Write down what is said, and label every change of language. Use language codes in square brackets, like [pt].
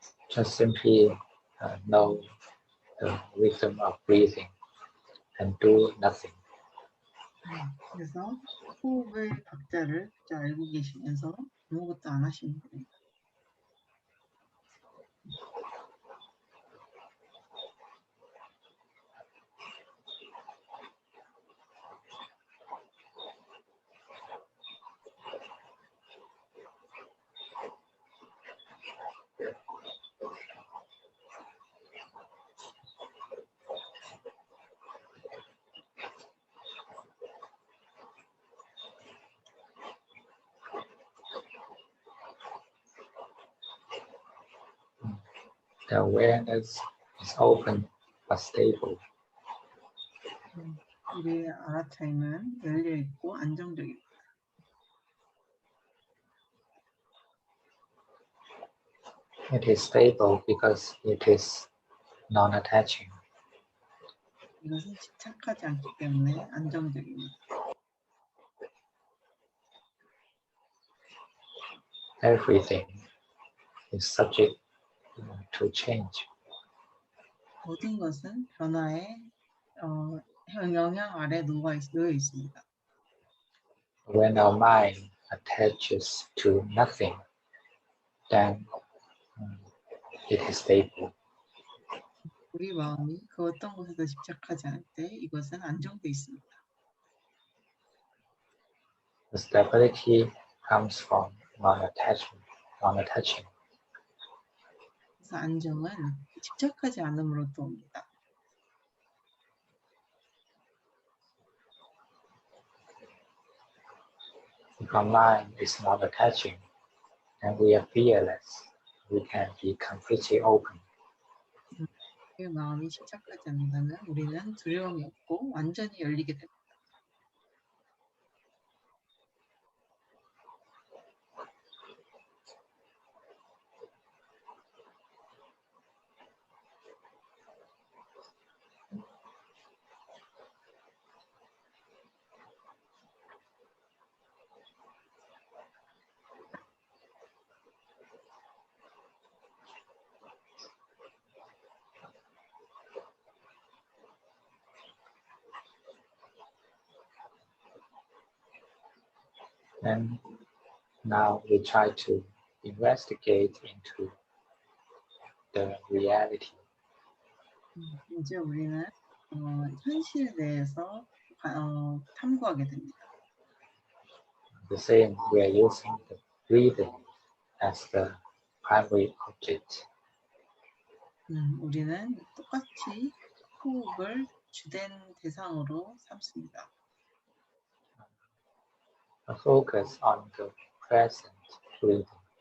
[en] Just simply know the rhythm of breathing and do nothing. [ko] 그래서 호흡의 박자를 잘 알고 계시면서 아무것도 안 하시면 됩니다. [en] The awareness is open but stable. [ko] 우리의 알아차림은 열려 있고 안정적입니다. [en] It is stable because it is non-attaching. [ko] 이것은 집착하지 않기 때문에 안정적입니다. [en] Everything is subject to change. [ko] 모든 것은 변화의 영향 아래 놓여 있습니다. [en] When our mind attaches to nothing, then it is stable. [ko] 우리 마음이 그 어떤 것에도 집착하지 않을 때 이것은 안정되어 있습니다. [en] The stability comes from non-attaching. [ko] 그래서 안정은 집착하지 않음으로부터 옵니다. [en] If our mind is non-attaching, then we are fearless. We can be completely open. [ko] 그 마음이 집착하지 않는다면 우리는 두려움이 없고 완전히 열리게 됩니다. [en] And now we try to investigate into the reality. [ko] 이제 우리는 현실에 대해서 탐구하게 됩니다. [en] The same, we are using the breathing as the primary object. [ko] 우리는 똑같이 호흡을 주된 대상으로 삼습니다. [en] A focus on the present breathing.